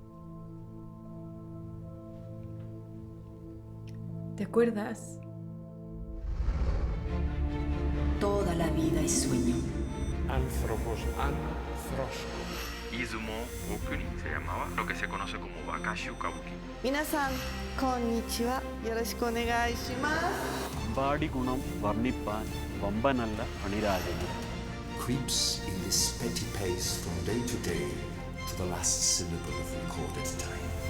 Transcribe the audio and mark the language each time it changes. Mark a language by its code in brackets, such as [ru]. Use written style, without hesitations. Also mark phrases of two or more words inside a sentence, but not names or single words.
[es] ¿Te acuerdas? Toda la vida es sueño. Anthropos anthroskos. Izumo Okuni se llamaba lo que se conoce como Wakashu Kabuki. [ja] 皆さん、こんにちは。よろしくお願いします. [ml] അമ്പാടി ഗുണം വർണ്ണിപ്പാൻ വമ്പനല്ല അണിരാജൻ. [en] Creeps in this petty pace from day to day to the last syllable of recorded time.